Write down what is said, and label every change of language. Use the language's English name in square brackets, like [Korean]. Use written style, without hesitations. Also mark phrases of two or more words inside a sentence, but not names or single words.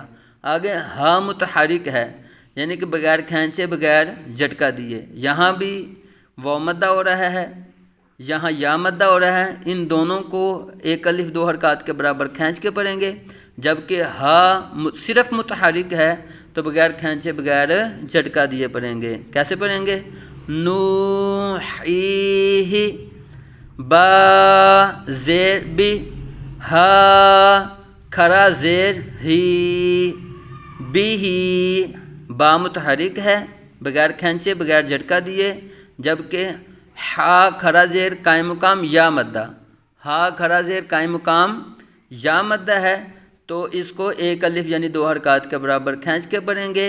[Urdu] آگے ہا متحرک ہے، یعنی کہ بغیر کھینچے بغیر جھٹکا دیے، یہاں بھی واو مدہ ہو رہا ہے، یہاں یا مدہ ہو رہا ہے، ان دونوں کو ایک الف 2 حرکات کے برابر کھینچ کے پڑھیں گے، جبکہ ہا صرف متحرک ہے تو بغیر کھینچے بغیر جھٹکا دیے پڑھیں گے۔ کیسے پڑھیں گے، نوحیہ، با زیر بی، ہا کھرا زیر ہی، بھی، با متحرک ہے بغیر کھینچے بغیر جھٹکا دیے، جبکہ ہا کھرا زیر قائم مقام یا مدہ، ہا کھرا زیر قائم مقام یا مدہ ہے، تو اس کو ایک الف یعنی 2 حرکات کے برابر کھینچ کے پڑھیں گے۔